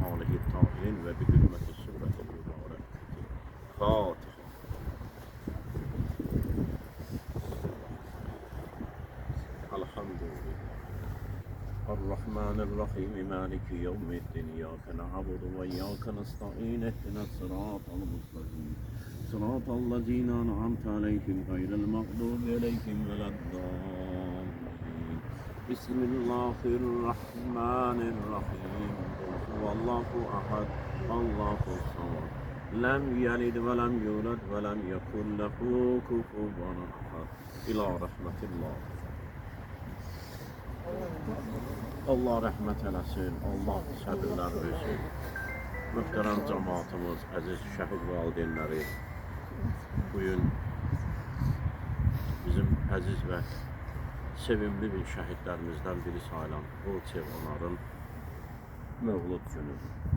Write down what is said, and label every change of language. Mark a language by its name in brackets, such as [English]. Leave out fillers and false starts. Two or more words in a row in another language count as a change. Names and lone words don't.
[Azerbaijani] vəcihi tahin və bi hürməti surəti mübarək. Fatiha. Elhamdülillah. [Arabic] الرحمن الرحيم مالك يوم الدين إياك نعبد وإياك نستعين اهدنا الصراط المستقيم صراط الذين أنعمت عليهم غير المغضوب عليهم ولا الضالين بسم الله الرحمن الرحيم قل هو الله أحد الله الصمد لم يلد ولم يولد ولم يكن له كفوا أحد إلى رحمة الله. [Azerbaijani] Allah rəhmət eləsin, Allah səbirlər versin. Möhtərəm cəmaatımız, əziz şəhid valideynləri, bugün bizim əziz və sevimli bir şəhidlərimizdən biri sayılan Burçev onların mövlud günüdür.